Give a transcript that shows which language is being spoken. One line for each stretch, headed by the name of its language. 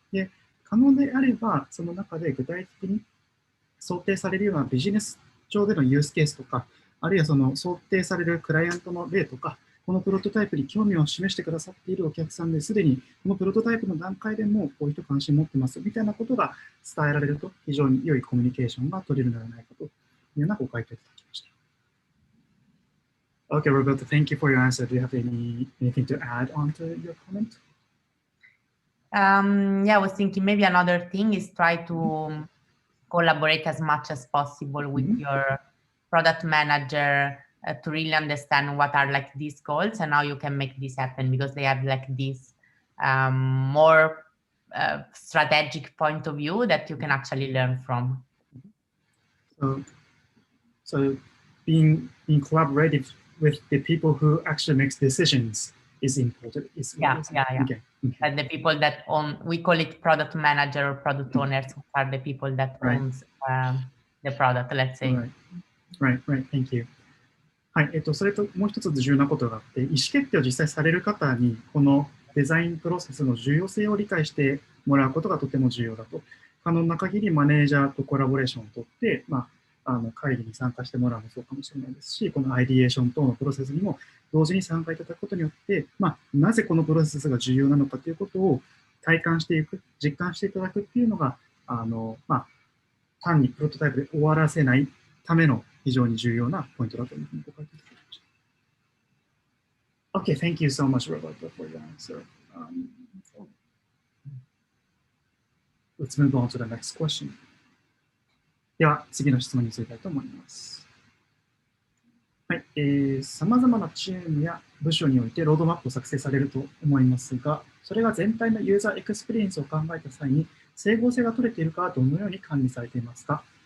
Japanese: で、可能であれば、その中で具体的に想定されるようなビジネス上でのユースケースとか、あるいはその想定されるクライアントの例とか、このプロトタイプに興味を示してくださっているお客さんですでに、このプロトタイプの段階でもこういう人関心持ってますみたいなことが伝えられると、非常に良いコミュニケーションが取れるのではないかというようなご回答いただきました。
English: Okay, Roberta, thank you for your answer. Do you have anything to add on to your comment? Yeah, I was thinking maybe another thing is try to collaborate as much as possible with your product manager to really understand what are like these goals and how you can make this happen, because they have like this more strategic point of view that you can actually learn from. So being collaborative with the people who actually makes decisions is important. Yeah. Okay. And the people that own, we call it product manager or product owners, who are the people that owns the product, let's say. Right. Thank you.
Japanese: はい、それともう一つ重要なことがあって、意思決定を実際される方に、このデザインプロセスの重要性を理解してもらうことがとても重要だと。可能な限りマネージャーとコラボレーションをとって、会議に参加してもらうもそうかもしれないですし、このアイディエーション等のプロセスにも同時に参加いただくことによって、なぜこのプロセスが重要なのかということを体感していく、実感していただくっていうのが、単にプロトタイプで終わらせないための非常に重要なポイントだというふうにご書いていただきました。
English: Okay, thank you so much, Roberta, for your answer. Let's move on to the next question.
Japanese: では、次の質問に移りたいと思います。はい、様々なチームや部署においてロードマップを作成されると思いますが、それが全体のユーザーエクスペリエンスを考えた際に、整合性が取れているかはどのように管理されていますか？